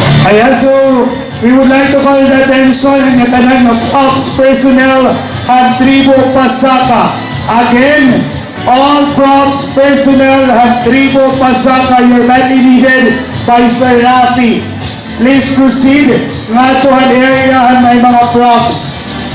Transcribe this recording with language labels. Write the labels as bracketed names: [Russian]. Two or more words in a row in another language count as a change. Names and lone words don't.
[English] Ayan, so we would like to call the attention [Hiligaynon] ng tanan ng [English] ops personnel and Tribo Pasaka. Again, all props personnel and Tribo Pasaka, you're badly needed by Sir Rafi. Please proceed nga to an area and may mga props.